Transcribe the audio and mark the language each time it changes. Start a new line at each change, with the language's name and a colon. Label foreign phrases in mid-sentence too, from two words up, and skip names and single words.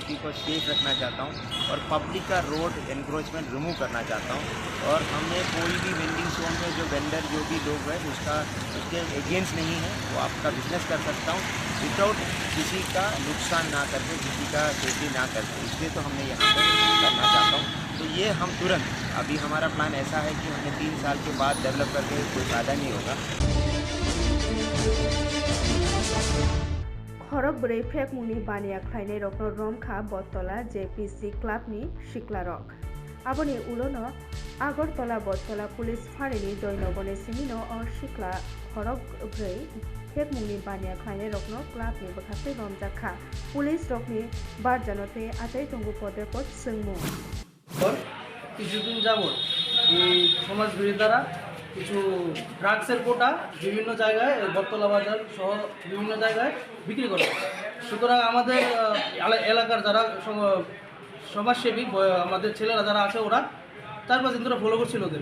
Hindi: सिटी को सेफ रखना चाहता हूँ और पब्लिक का
English: road encroachment remove
Hindi: करना चाहता हूँ और हमने कोई भी
English: vending zone
Hindi: में जो वेंडर जो भी लोग हैं उसके अगेंस्ट नहीं है वो आपका बिजनेस कर सकता हूँ विदाउट किसी का नुकसान ना करके किसी का सेफ्टी ना करके इसलिए तो हमने यहाँ पर करना चाहता हूँ तो ये हम तुरंत अभी हमारा प्लान ऐसा है कि हमने 3 साल के बाद डेवलप करके कोई फ़ायदा नहीं होगा
Kok Borok: खरक ब्रै फ्रेक मुनि बानिया खाइने रकनो रमखा बत्तला JPC क्लाबनि सिक्लारक आबनि उलोनो आगरतला बत्तला पुलिस फारिनि दैनबने सिमिनो और सिक्ला खरक ब्रै फ्रेक मुनि बानिया खाइने रकनो क्लाबनि बखाते रमजाखा पुलिस रकनि बारजानते आचाइ तंगु पदे पद सोंमु
Bangla: কিছুদিন যাবত এই সমাজ বিরোধীরা কিছু ড্রাগসের কোটা বিভিন্ন জায়গায় বটতলা বাজার সহ বিভিন্ন জায়গায় বিক্রি করে সুতরাং আমাদের এলাকার যারা সমাজসেবী আমাদের ছেলেরা যারা আছে ওরা 4-5 দিন ধরে ফলো করছিল ওদের।